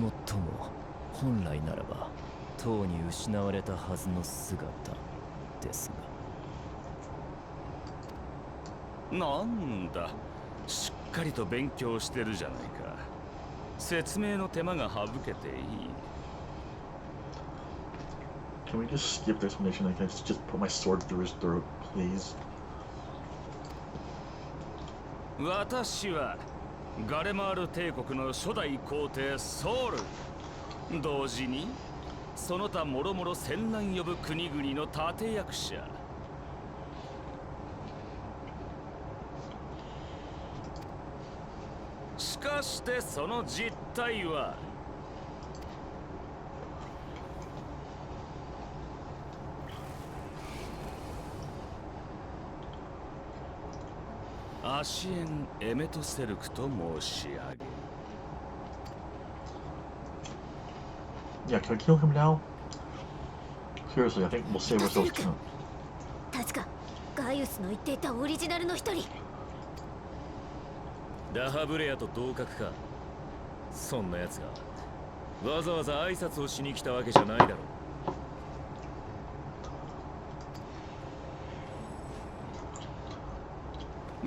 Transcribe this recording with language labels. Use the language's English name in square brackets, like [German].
[Japanese] もっとも本来ならばとうに失われたはずの姿ですが。なんだ、しっかりと勉強してるじゃないか。説明の手間が省けていい。 [English] Can we just skip the explanation? I can just put my sword through his throat, please. [Japanese] 私はガレマール帝国の初代皇帝ソウル、同時にその他もろもろ戦乱呼ぶ国々の立役者。しかしてその実態はアシエン・エメトセルクと申し上げ。 [English] Yeah, can we kill him now? Seriously, I think we'll save ourselves time. [Japanese] 確かガイウスの言っていたオリジナルの一人。ダハブレアと同格か。そんな奴がわざわざ挨拶をしに来たわけじゃないだろう。